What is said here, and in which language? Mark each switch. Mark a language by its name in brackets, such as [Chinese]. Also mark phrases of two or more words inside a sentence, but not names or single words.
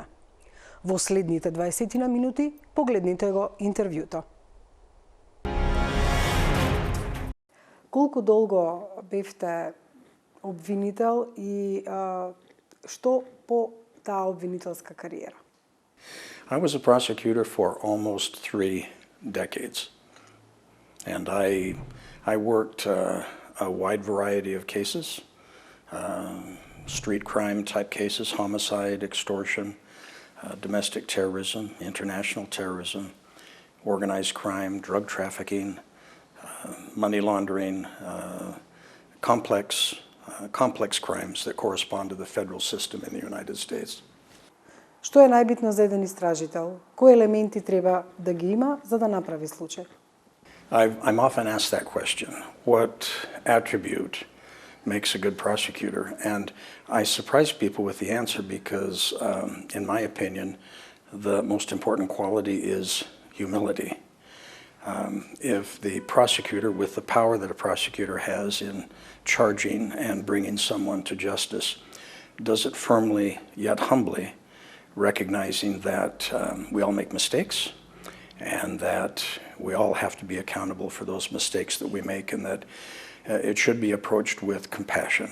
[Macedonian] Во следните 20 на минути погледнете го интервјуто. Колку долго бевте обвинител и што по таа обвинителска кариера? [English] I was a prosecutor for almost 3 decades, and I worked a wide variety of cases, street crime type cases, homicide, extortion, domestic terrorism, international terrorism, organized crime, drug trafficking, money laundering, complex crimes that correspond to the federal system in the United States. [Macedonian] Што е најбитно за еден истражител? Кои елементи треба да ги има за да направи случај? [English] I'm often asked that question. What attribute makes a good prosecutor? And I surprise people with the answer because, in my opinion, the most important quality is humility. If the prosecutor, with the power that a prosecutor has in charging and bringing someone to justice, does it firmly yet humbly, recognizing that we all make mistakes and that we all have to be accountable for those mistakes that we make, and that it should be approached with compassion.